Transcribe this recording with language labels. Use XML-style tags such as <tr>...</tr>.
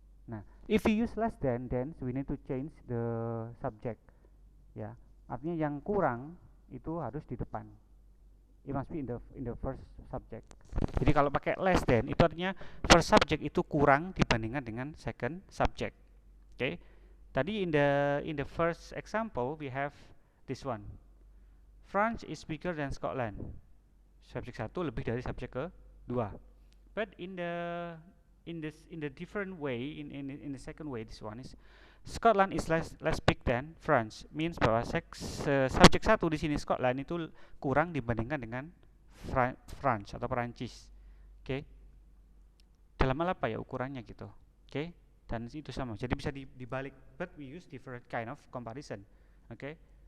<en>Nah, if we use less than, then we need to change the subject.</en> <id>Ya, artinya yang kurang itu harus di depan.</id> <en>It must be in the first subject.</en> <id>Jadi kalau pakai</id> <en>less than,</en> <id>itu artinya</id> <en>first subject</en> <id>itu kurang dibandingkan dengan</id> <en>second subject. Oke.</en> <id>Tadi</id> <en>in the first example we have this one. France is bigger than Scotland.</en> <id>Subjek 1 lebih dari subjek kedua.</id> <en>But in the different way, in the second way, this one is Scotland is less big than France. Means</en> <id>bahwa subjek 1 di sini Scotland itu kurang dibandingkan dengan France atau Perancis. Oke. Dalam hal apa ya ukurannya gitu. Oke. Dan itu sama. Jadi bisa dibalik,</id> <en>but we use different kind of comparison.</en> <id>Oke.</id>